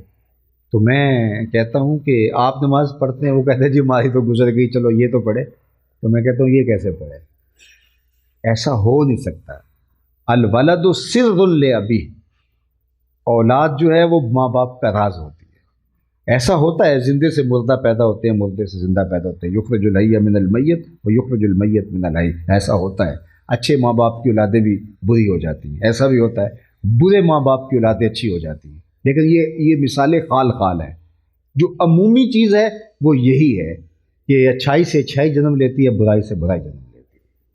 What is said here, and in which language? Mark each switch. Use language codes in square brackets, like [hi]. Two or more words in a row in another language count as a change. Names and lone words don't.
[ur] تو میں کہتا ہوں کہ آپ نماز پڑھتے ہیں، وہ کہتے ہیں جی ہماری تو گزر گئی، چلو یہ تو پڑھے۔ تو میں کہتا ہوں یہ کیسے پڑھے؟ ایسا ہو نہیں سکتا۔ [ar] الولد سر لابیہ، [ur] اولاد جو ہے وہ ماں باپ کا راز ہوتی ہے۔ ایسا ہوتا ہے، زندے سے مردہ پیدا ہوتے ہیں، مردے سے زندہ پیدا ہوتے ہیں، [ar] یخرج الحی من المیت و یخرج المیت من الحی، [ur] ایسا ہوتا ہے۔ اچھے ماں باپ کی اولادیں بھی بری ہو جاتی ہیں، ایسا بھی ہوتا ہے، برے ماں باپ کی اولادیں اچھی ہو جاتی ہیں۔ لیکن یہ مثالیں خال خال ہیں۔ جو عمومی چیز ہے وہ یہی ہے کہ اچھائی سے اچھائی جنم لیتی ہے، برائی سے برائی جنم لیتی ہے۔